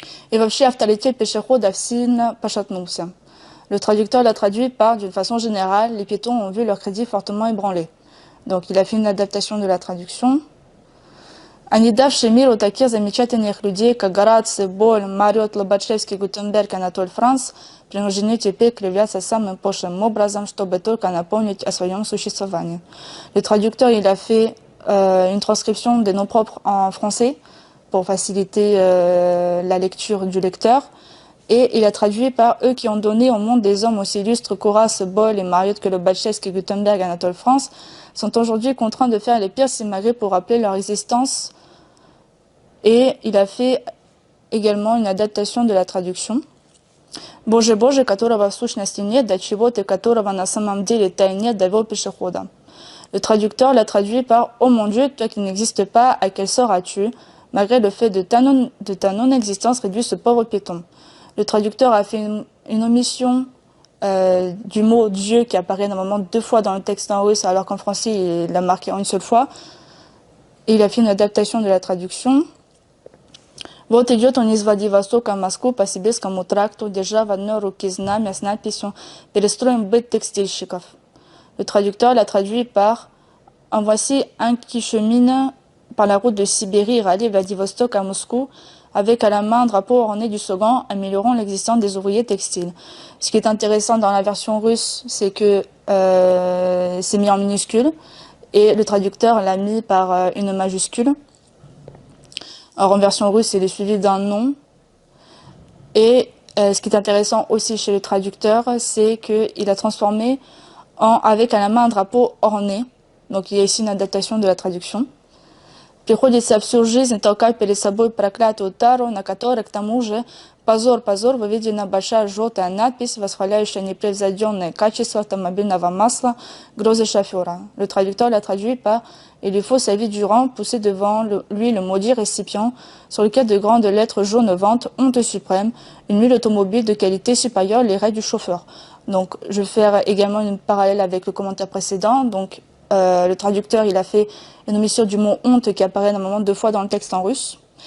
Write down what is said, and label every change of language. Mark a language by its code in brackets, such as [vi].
[ru] Et вообще авторитет пешеходов сильно пошатнулся. [fr] Le traducteur l'a traduit par, d'une façon générale, les piétons ont vu leur crédit fortement ébranlé. Donc il a fait une adaptation de la traduction. [ru] Они давшие миру таких замечательных людей, как Гораций, Боль, Мариот, Лобачевский, Гутенберг, Анатоль Франц, принуждены теперь кривляться самым пошлым образом, чтобы только напомнить о своем существовании. [fr] Le traducteur, il a fait une transcription des noms propres en français pour faciliter la lecture du lecteur. Et il a traduit par eux qui ont donné au monde des hommes aussi illustres qu'Horace, Boyle et Marriott que Lobachevsky, Gutenberg et Anatole France sont aujourd'hui contraints de faire les pires simagrées pour rappeler leur existence. Et il a fait également une adaptation de la traduction. [ru] Боже, Боже, которого в сущности нет, до чего ты, которого на самом деле-то и нет, довел пешехода. [fr] Le traducteur l'a traduit par « Oh mon Dieu, toi qui n'existes pas, à quel sort as-tu, malgré le fait de ta non-existence, réduit ce pauvre piéton ». Le traducteur a fait une omission du mot Dieu qui apparaît normalement 2 fois dans le texte en russe, alors qu'en français il l'a marqué en une seule fois. Et il a fait une adaptation de la traduction. [ru] Вот идет он из Владивостока в Москву по Сибирскому тракту, держа в одной руке знамя с надписью «Перестроим быт текстильщиков». [fr] Le traducteur l'a traduit par « En voici un qui chemine par la route de Sibérie, rallie Vladivostok à Moscou, avec à la main un drapeau orné du slogan « Améliorons l'existence des ouvriers textiles ». Ce qui est intéressant dans la version russe, c'est que c'est mis en minuscule et le traducteur l'a mis par une majuscule. Alors en version russe, il est suivi d'un nom. Et ce qui est intéressant aussi chez le traducteur, c'est qu'il a transformé avec à la main un drapeau orné. Donc il y a ici une adaptation de la traduction. [ru] Приходится всю жизнь толкать перед собой проклятую тару, на которой, к тому же, позор, выведена большая желтая надпись, восхваляющая непревзойденное качество автомобильного масла, грозы шофера. [fr] Le traducteur l'a traduit par « Il lui faut sa vie durant pousser devant lui le maudit récipient sur lequel de grandes lettres jaunes vantent, honte suprême, une huile automobile de qualité supérieure, les raies du chauffeur ». Donc je vais faire également une parallèle avec le commentaire précédent. Donc le traducteur, il a fait une omission du mot honte qui apparaît normalement 2 fois dans le texte en russe.